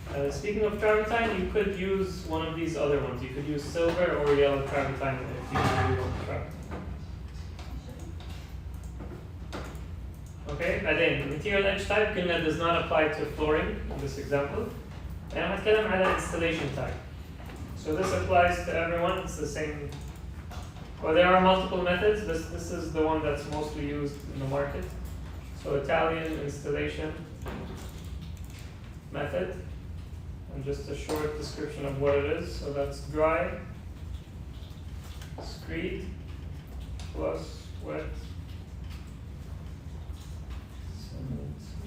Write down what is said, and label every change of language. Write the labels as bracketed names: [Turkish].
[English] Speaking of travertine, you could use one of these other ones. You could use silver or yellow travertine if you really want travertine. Okay, [Arabic] بعدين [English] material edge type [Arabic] قلنا [English] does not apply to flooring in this example. [Arabic] أنا هتكلم على [English] installation type. So this applies to everyone. It's the same. Well, there are multiple methods. This is the one that's mostly used in the market. So Italian installation method. And just a short description of what it is. So that's dry, screed, plus wet, cement.